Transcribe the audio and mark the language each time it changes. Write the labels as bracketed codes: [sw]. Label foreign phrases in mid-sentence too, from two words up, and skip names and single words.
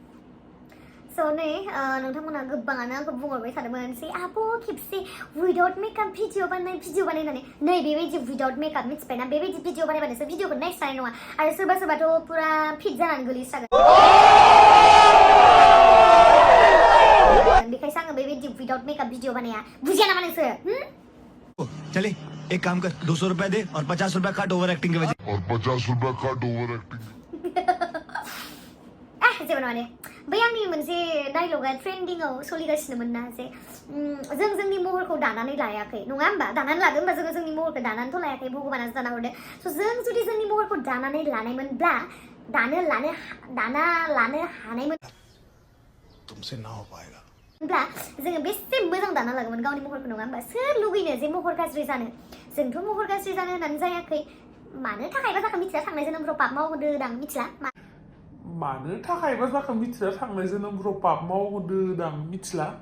[brx] So नै नोंथांमोना गोबाङानो आंखौ बुंहरबाय थादोंमोन जे आब' खेबसे [en] without makeup video [brx] बानायनानै नै बेबायदि [en] without makeup [brx] मिथिबायना बेबायदि भिडिअ बानायबानोसो भिडिअखौ नेक्स्ट जानाय नङा आरो सोरबा सोरबाथ' पुरा फिट जानानै गोलैस्रागोन बेखायसो आङो बेबायदि [en] without makeup video [brx] बानाया बुजिया नामा नोंसोर [hi] चले एक काम कर 200 रुपए दे और 50 रुपए काट [en] over acting [hi] के वजह [brx] जेबो नङा दे बै आंनि मोनसे डायलगा ट्रेन्डिंआव सोलिगासिनोमोन ना जे जों जोंनि महरखौ दानानै लायाखै नङा होमबा दानानै लादों होमबा जोङो जोंनि महरखौ दानानैथ' लायाखै भगबानासो दाना हरदों स' जों जुदि जोंनि महरखौ दानानै लानायमोनब्ला दाना लानो हानायमोन [hi] तुमसे ना हो पाएगा [brx] ब्ला जोङो बेसे मोजां दाना लागोमोन गावनि महरखौ नङा होमबा सोर लुगैनो जे महर गाज्रि जानो जोंथ' महर गाज्रि जानो होननानै जायाखै मानो थाखायबा जाखो मिथिला थांनाय जोनोमफ्राव पाप मावहोदों मिथिला मानो थाखायबा जाखो मिथिला थांनाय जोनोमफ्राव पाप मावहोदों मिथिला